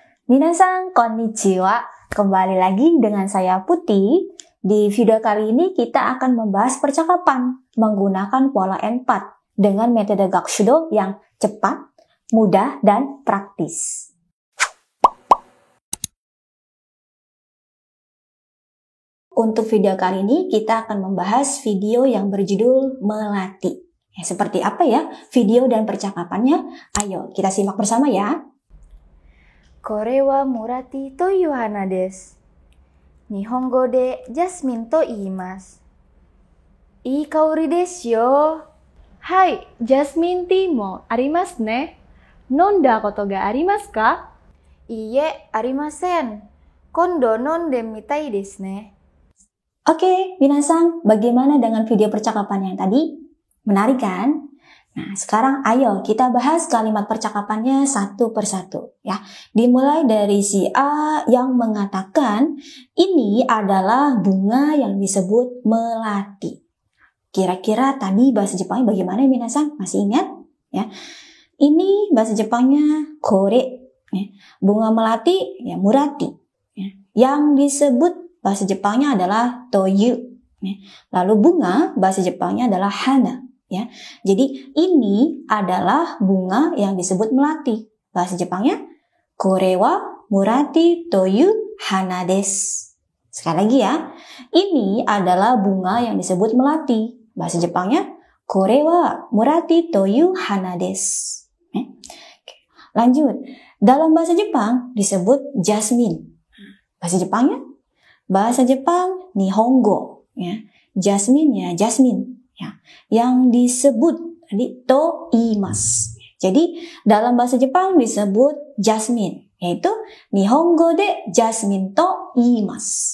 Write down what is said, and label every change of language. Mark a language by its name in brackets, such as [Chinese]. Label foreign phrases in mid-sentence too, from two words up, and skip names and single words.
[Japanese] みなさんこんにちは, [Indonesian] kembali lagi dengan saya Putih. Di video kali ini kita akan membahas percakapan menggunakan pola N4 dengan metode Gakushudo yang cepat, mudah, dan praktis. Untuk video kali ini kita akan membahas video yang berjudul melatih. Seperti apa ya video dan percakapannya? Ayo kita simak bersama ya. [Japanese] これはモラティという花です。日本語でジャスミンと言います。いい香りですよ。はい、ジャスミンティーもありますね。飲んだことがありますか？いいえ、ありません。今度飲んでみたいですね。 [Indonesian] Oke, Minasan, bagaimana dengan video percakapan yang tadi? Menarik kan? Nah, sekarang ayo kita bahas kalimat percakapannya satu persatu ya. Dimulai dari si A yang mengatakan ini adalah bunga yang disebut melati. Kira-kira tadi bahasa Jepangnya bagaimana Minasan? Masih ingat? Ya. Ini bahasa Jepangnya kore, ya. Bunga melati ya murati. Ya. Yang disebut bahasa Jepangnya adalah toyu. Ya. Lalu bunga bahasa Jepangnya adalah hana. Ya, jadi ini adalah bunga yang disebut melati. Bahasa Jepangnya, [Japanese] これはムラティという花です. [Indonesian] Sekali lagi ya, ini adalah bunga yang disebut melati. Bahasa Jepangnya, [Japanese] これはムラティという花です. [Indonesian] Lanjut, dalam bahasa Jepang disebut jasmine. Bahasa Jepangnya, bahasa Jepang nihongo. Ya, jasmine ya jasmine. Ya, yang disebut tadi [Japanese] と言います. [Indonesian] Jadi dalam bahasa Jepang disebut jasmine, yaitu [Japanese] 日本語でジャスミンと言います.